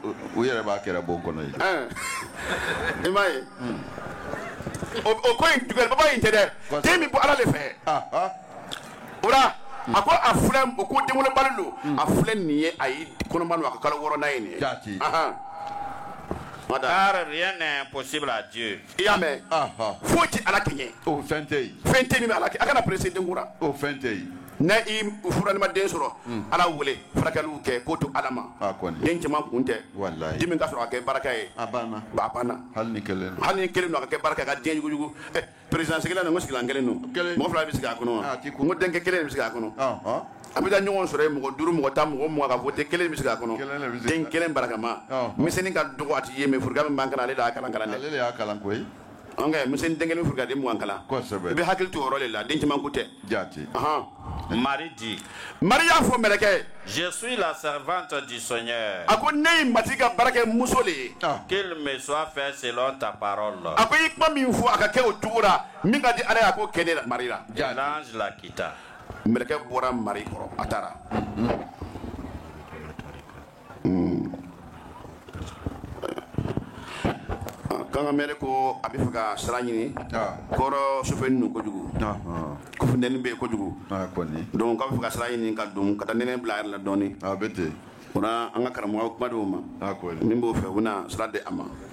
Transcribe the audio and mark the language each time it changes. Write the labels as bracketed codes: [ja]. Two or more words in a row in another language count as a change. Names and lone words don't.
[bm] u yɛrɛ b'a kɛra bon kɔnɔ ye i m'a ye o ko in juguya baba in tɛ dɛ den min bɔ ala de fɛ o la a ko a filɛ o ko denwolobali don a filɛ nin ye a ye kɔnɔma don a ka kalo 6nan ye nin ye [fr] car rien n'est impossible à Dieu. [bm] I y'a mɛn foyi tɛ ala kɛɲɛ fɛn tɛ yen fɛn tɛ min bɛ ala kɛ a kana presse den kura fɛn tɛ yen ne i furani ma den sɔrɔ ala wele furakɛliw kɛ k'o to ala ma den caman kun tɛ dimi ka sɔrɔ a kɛ baraka ye a banna hali ni kelen don a ka kɛ baraka ka den jugujugu président sigilan nin ko sigilan kelen don mɔgɔ 2 bɛ sigi a kɔnɔ wa n ko denkɛ kelen de bɛ sigi a kɔnɔ a bɛ taa ɲɔgɔn sɔrɔ yen mɔgɔ 5 mɔgɔ 10 mɔgɔ 20 ka vote kelen de bɛ sigi a kɔnɔ den kelen barakama misɛnnin ka dɔgɔ a tɛ ye mais furuka min b'an kalan ale de y'a kalan dɛ ale de y'a kalan koyi misɛnnin den kelen furuka den 20 kalan i bɛ hakili to o yɔrɔ de la den caman ko tɛ [fr] Marie dit [bm] Marie y'a fɔ mɛlɛkɛ [fr] je suis la servante du Seigneur [bm] a ko ne ye matigi ka baara kɛ muso de ye [fr] qu'il me soit fait selon ta parole [bm] a ko i kuma min fɔ a ka kɛ o cogo la min ka di ala ye a ko kɛ ne la Marie la [fr] l'ange la quitta [bm] mɛlɛkɛ bɔra Marie kɔrɔ a taara kanga mere ko a bɛ fɛ ka sira ɲini kɔrɔ sofɛni don kojugu ko funtɛni bɛ yen kojugu donc k'a bɛ fɛ ka sira ɲini ka don ka taa nɛnɛ bila a yɛrɛ la dɔɔni o la an ka karamɔgɔ kuma d'o ma ni b'o fɛ u bɛna sira di a ma